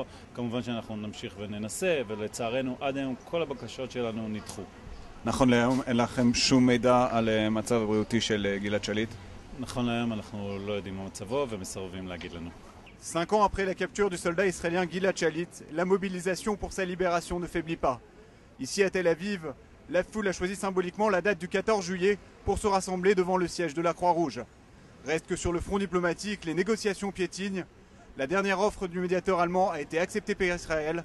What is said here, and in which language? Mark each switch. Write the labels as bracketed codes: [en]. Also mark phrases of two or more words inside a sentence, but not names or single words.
[he] כמובן שאנחנו נמשיך וננסה, ולצערנו עד היום כל הבקשות שלנו נדחו. נכון להיום אין לכם שום מידע על מצב הבריאותי של גלעד שליט? נכון להיום אנחנו לא יודעים מה מצבו ומסרבים להגיד לנו. [fr] 5 ans après la capture du soldat israélien Gilad Shalit, la mobilisation pour sa libération ne faiblit pas. Ici à Tel Aviv, la foule a choisi symboliquement la date du 14 juillet pour se rassembler devant le siège de la Croix-Rouge. Reste que sur le front diplomatique, les négociations piétinent. La dernière offre du médiateur allemand a été acceptée par Israël.